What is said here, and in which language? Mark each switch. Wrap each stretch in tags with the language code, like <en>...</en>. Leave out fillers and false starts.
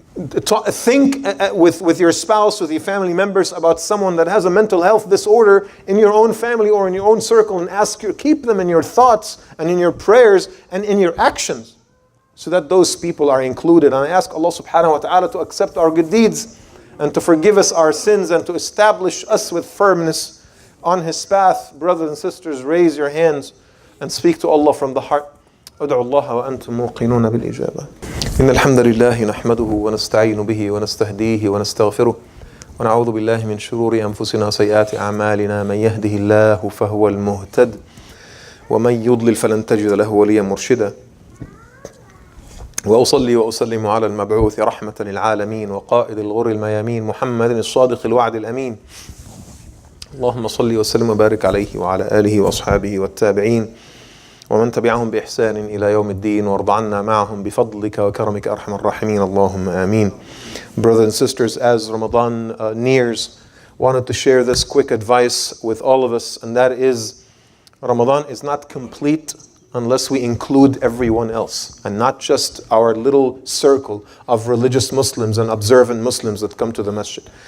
<en>Think with your spouse, with your family members about someone that has a mental health disorder in your own family or in your own circle, and keep them in your thoughts and in your prayers and in your actions so that those people are included. And I ask Allah</en> <ar>subhanahu wa ta'ala</ar> <en>to accept our good deeds and to forgive us our sins and to establish us with firmness on His path. Brothers and sisters, raise your hands and speak to Allah from the heart.</en> <ar>ادعوا الله وأنتم موقنون بالإجابة. إن الحمد لله نحمده ونستعين به ونستهديه ونستغفره ونعوذ بالله من شرور أنفسنا وسيئات أعمالنا من يهده الله فهو المهتد ومن يضلل فلن تجد له وليا مرشدا وأصلي وأسلم على المبعوث رحمة للعالمين وقائد الغر الميامين محمد الصادق الوعد الأمين اللهم صل وسلم وبارك عليه وعلى آله وأصحابه والتابعين ومن تبعهم بإحسان إلى يوم الدين وارض عنا معهم بفضلك وكرمك أرحم الراحمين اللهم آمين.</ar> <en>Brothers and sisters, as Ramadan nears, wanted to share this quick advice with all of us, and that is Ramadan is not complete unless we include everyone else and not just our little circle of religious Muslims and observant Muslims that come to the masjid.</en>